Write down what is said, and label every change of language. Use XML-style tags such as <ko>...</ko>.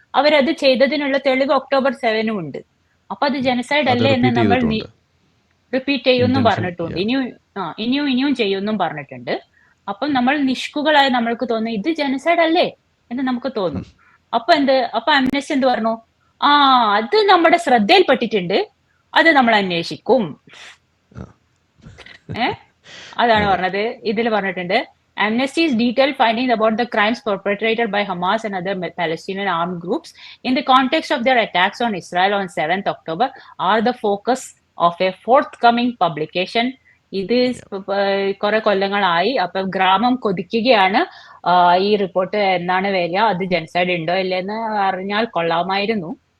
<ml>അവരത് ചെയ്തതിനുള്ള തെളിവ് ഒക്ടോബർ 7 ഉണ്ട്. അപ്പൊ അത് ജനസൈഡ് അല്ലേ എന്ന് നമ്മൾ റിപ്പീറ്റ് ചെയ്യുമെന്നും പറഞ്ഞിട്ടുണ്ട്. ഇനിയും ചെയ്യുമെന്നും പറഞ്ഞിട്ടുണ്ട്. അപ്പം നമ്മൾ നിഷ്കുകളായി നമ്മൾക്ക് തോന്നും ഇത് ജനസൈഡ് അല്ലേ എന്ന് നമുക്ക് തോന്നും. അപ്പൊ അമ്നസ്റ്റി എന്ത് പറഞ്ഞു? അത് നമ്മുടെ ശ്രദ്ധയിൽപ്പെട്ടിട്ടുണ്ട്, അത് നമ്മൾ അന്വേഷിക്കും. അതാണ് പറഞ്ഞത്. ഇതിൽ പറഞ്ഞിട്ടുണ്ട്,</ml> <en>Amnesty's detailed findings about the crimes perpetrated by Hamas and other Palestinian armed groups in the context of their attacks on Israel on 7th October are the focus of a forthcoming publication.</en> <ml>ഇത് കുറെ കൊല്ലങ്ങളായി. അപ്പൊ ഗ്രാമം കൊതിക്കുകയാണ് ഈ report എന്നാണ് വരിക, അത് ജനസൈഡ് ഉണ്ടോ ഇല്ലെന്ന് അറിഞ്ഞാൽ കൊള്ളാമായിരുന്നു.</ml>